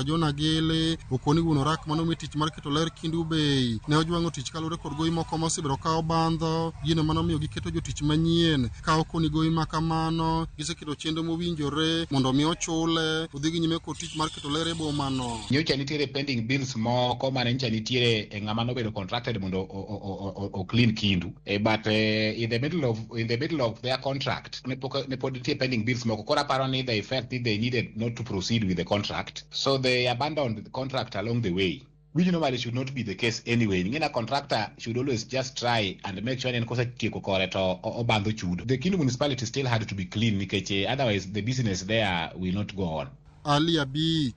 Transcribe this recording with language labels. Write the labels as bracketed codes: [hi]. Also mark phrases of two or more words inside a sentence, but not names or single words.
[luo] John Agele okoni wuon orak manomi tich mar keto ler Kendu Bay ne ojwang'o tich kalure kod gowi moko mosebiro kawo bandho gino manomiyo giketo jotich manyien ka okoni gowi ma kamano giseketo chenro mowinjore mondo mi ochule odhi gi nyime kod tich mar keto ler e boma no. Nyocha nitiere [en] pending bills [luo] moko mane nyocha nitiere e ng'ama nobedo contracted mondo o clean Kendu, [en] but in the middle of their contract [luo] ne pod nitie [en] pending bills [luo] moko. Kora paro ni [en] they felt that they needed not to proceed with the contract, so they abandoned the contract along the way, which normally should not be the case anyway. A contractor should always just try and make sure the Kendu municipality still had to be clean, otherwise the business there will not go on.